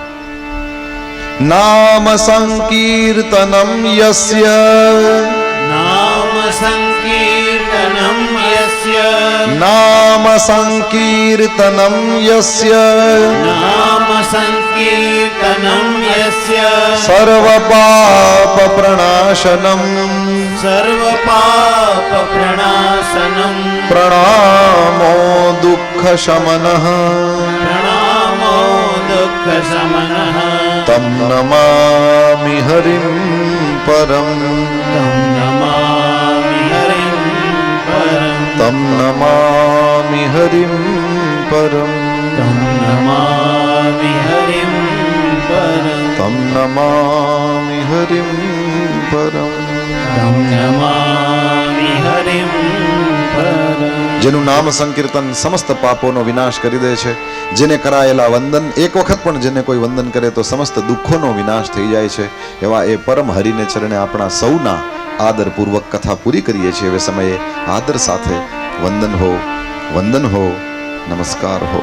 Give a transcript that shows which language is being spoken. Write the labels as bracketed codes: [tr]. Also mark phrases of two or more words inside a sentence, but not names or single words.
[sa] नाम संकीर्तनम यस्य, नाम संकीर्तनम यस्य, नाम संकीर्तनम यस्य, नाम संकीर्तनम यस्य, यस्य सर्वपापप्रणाशनं सर्वपापप्रणाशनं प्रणामो दुःखशमनः प्रणामो दुःखशमनः तं नमामि हरिं परं तं नमामि हरिं परं तं नमामि हरिं परं तं नमामि हरिं परं तं नमामि हरिं परं तं नमामि हरिं परं [gu] જેનું નામ સંકીર્તન સમસ્ત પાપોનો વિનાશ કરી દે છે, જેને કરાયેલા વંદન એક વખત પણ જેને કોઈ વંદન કરે તો સમસ્ત દુઃખોનો વિનાશ થઈ જાય છે, એવા એ પરમ હરિને ચરણે આપણા સૌના આદરપૂર્વક કથા પૂરી કરીએ છીએ. હવે સમયે આદર સાથે વંદન હો નમસ્કાર હો.